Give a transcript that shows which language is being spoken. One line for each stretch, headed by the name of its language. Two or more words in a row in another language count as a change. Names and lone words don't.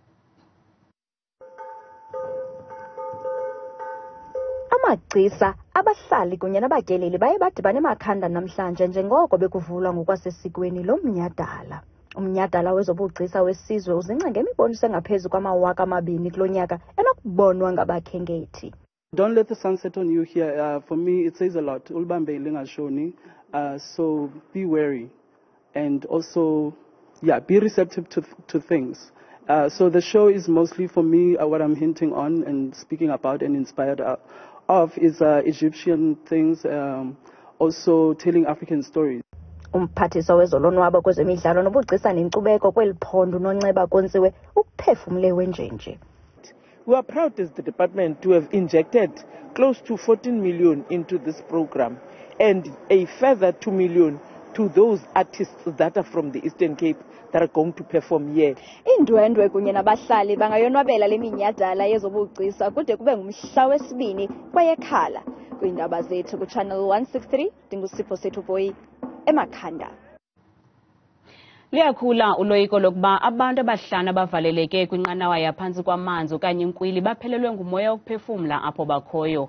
Xhosa: Amagcisa, abahlali kunye nabatyeleli baye badibana eMakhanda namhlanje njengoko bekuvulwa ngokwasesikweni lo mnyhadala. Umnyhadala wezobugcisa wesizwe uzinca ngemiboniso engaphezu kwama2,000 kulo nyaka enokubonwa ngabakhenkethi.
English: Don't let the sun set on you here. For me, it says a lot.
Xhosa: Ulibambe lingashoni.
English: So be wary and also, be receptive to things. So the show is mostly for me, what I'm hinting on and speaking about and inspired of is Egyptian things, also telling African stories.
Xhosa: Umphathiswa wezolonwabo kwezemidlalo nobugcisa nenkcubeko kweli phondo uNondyebo konziwe Uphefumle wenjenje.
English: We are proud as the department to have injected close to 14 million into this program and a further 2 million to those artists that are from the Eastern Cape that are going to perform here.
Xhosa: Indwendwe kunye nabahlali bangayonwabela le minyhadala yezobugcisa kude kube ngumhla wesibini kwayeKhala. Kwiindaba zethu kuChannel 163 ndingusipho sethu boyi eMakhanda. Liyakhula uloyiko lokuba abantu abahlanu abavaleleke kwinqanawa yaphantsi kwamanzi okanye inkwili baphelelwe ngumoya wokuphefumla apho bakhoyo.